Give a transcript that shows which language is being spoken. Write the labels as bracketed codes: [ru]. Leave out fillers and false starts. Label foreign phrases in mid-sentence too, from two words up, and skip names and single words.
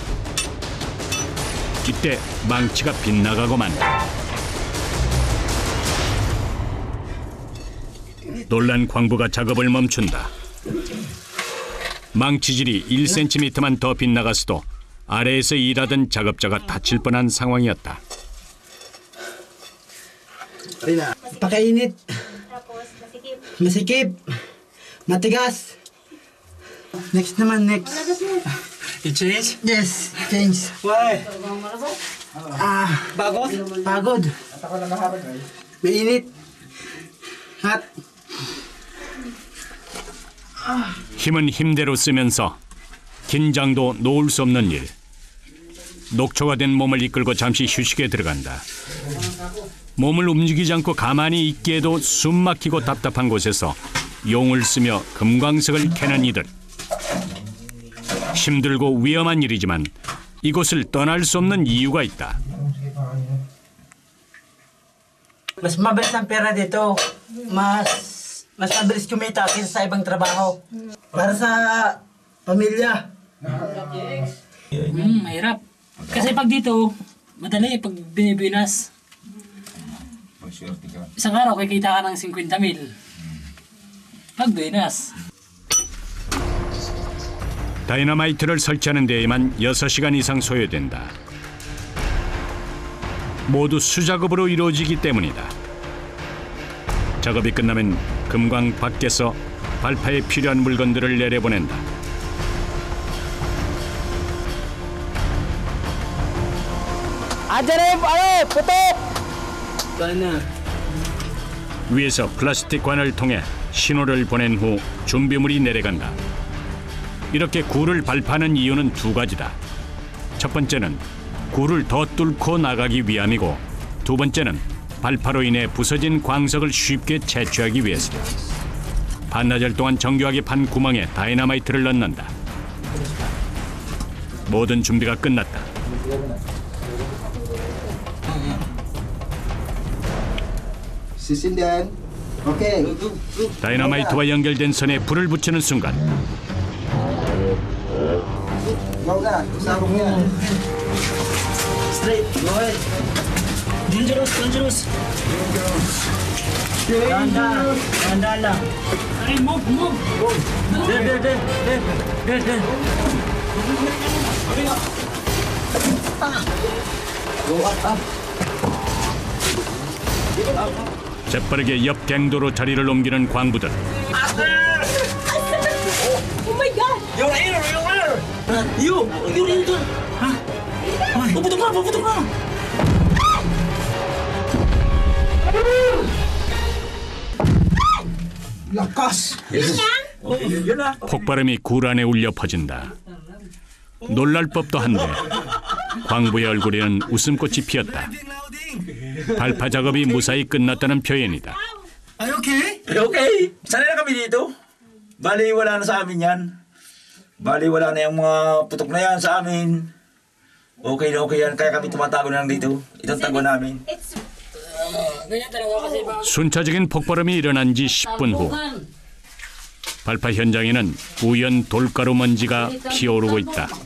[ko] 이때 망치가 빗나가고 만다. 놀란 광부가 작업을 멈춘다. 망치질이 1cm만 더 빗나갔어도 아래에서 일하던 작업자가 다칠 뻔한 상황이었다. [tl] Pakainit. Tapos masikip. Masikip. Matigas. Next naman, [en] next. You change? Yes, change. Why? [tl] Pagod? Pagod. Mainit. [en] Hot. [ko] 힘은 힘대로 쓰면서 긴장도 놓을 수 없는 일. 녹초가 된 몸을 이끌고 잠시 휴식에 들어간다. 몸을 움직이지 않고 가만히 있기에도 숨 막히고 답답한 곳에서 용을 쓰며 금광석을 캐는 이들. 힘들고 위험한 일이지만 이곳을 떠날 수 없는 이유가 있다. [tl] Mas mabilis ang pera dito. Mas mabilis kumita kaysa sa ibang trabaho. Para sa pamilya. Mahirap. Kasi pag dito, madali pag binibinas. Isang araw, kikita ka ng 50,000. Pag binas. [ko] 다이너마이트를 설치하는 데에만 6시간 이상 소요된다. 모두 수작업으로 이루어지기 때문이다. 작업이 끝나면 금광 밖에서 발파에 필요한 물건들을 내려보낸다. [tl] Andiyan na yung putok! [ko] 위에서 플라스틱 관을 통해 신호를 보낸 후 준비물이 내려간다. 이렇게 굴을 발파하는 이유는 두 가지다. 첫 번째는 굴을 더 뚫고 나가기 위함이고, 두 번째는 발파로 인해 부서진 광석을 쉽게 채취하기 위해서다. 반나절 동안 정교하게 판 구멍에 다이너마이트를 넣는다. 모든 준비가 끝났다. [tl] Sisindihan. [en] Okay. [ko] 다이너마이트와 연결된 선에 불을 붙이는 순간 [tl] Go na. Sabong yan. [en] Straight, go ahead. Dangerous. [tl] Dahan lang. Ay, [en] move. There. Go up. [ko] 재빠르게 옆 갱도로 자리를 옮기는 광부들. [en] Oh my God! You're in doon. Ha? [tl] Puputok na. Lakas. [ko] 폭발음이 굴 안에 울려 퍼진다. 놀랄 법도 한데 광부의 얼굴에는 웃음꽃이 피었다. 발파 작업이 무사히 끝났다는 표현이다. [en] Are you okay? [tl] Okay, sanay na kami dito. Bali, wala na sa amin yan. Bali, wala na yung mga putok na yan sa amin. Okay na okay yan, kaya kami tumatago na lang dito. Itong tago namin. [en] It's [ko] 순차적인 폭발음이 일어난 지 10분 후 발파 현장에는 우연 돌가루 먼지가 피어오르고 있다.